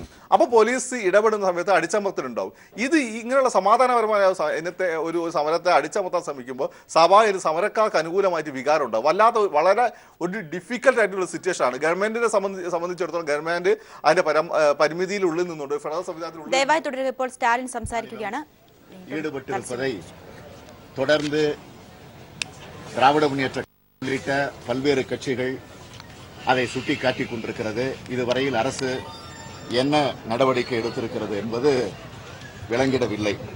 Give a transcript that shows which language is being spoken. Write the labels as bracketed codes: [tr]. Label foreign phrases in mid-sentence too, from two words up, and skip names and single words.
[ml] അപ്പോൾ പോലീസ് ഇടപെടുന്ന സമയത്ത് അടിച്ചമർത്തലുണ്ടാവും. ഇങ്ങനെയുള്ള സമാധാനപരമായ ഇന്നത്തെ ഒരു സമരത്തെ അടിച്ചമർത്താൻ ശ്രമിക്കുമ്പോൾ സ്വാഭാവിക സമരക്കാർക്ക് അനുകൂലമായിട്ട് വികാരം ഉണ്ടാവും. വളരെ ഒരു ഡിഫിക്കൽട്ട് ആയിട്ടുള്ള സിറ്റുവേഷൻ ആണ്. ഗവൺമെന്റിനെ സംബന്ധിച്ചിടത്തോളം ഗവൺമെന്റ് അതിന്റെ പരിമിതിയിലുള്ളിൽ നിന്നുകൊണ്ട് ഫെഡറൽ സംവിധാനത്തിനുള്ളിൽ ദയവായി തുടരുക. ഇപ്പോൾ സ്റ്റാലിൻ സംസാരിക്കുകയാണ്. [ta] ஈடுபட்டிருப்பதை தொடர்ந்து திராவிட முன்னேற்ற உள்ளிட்ட பல்வேறு கட்சிகள் அதை சுட்டிக்காட்டிக் கொண்டிருக்கிறது. இதுவரையில் அரசு என்ன நடவடிக்கை எடுத்திருக்கிறது என்பது விளங்கிடவில்லை.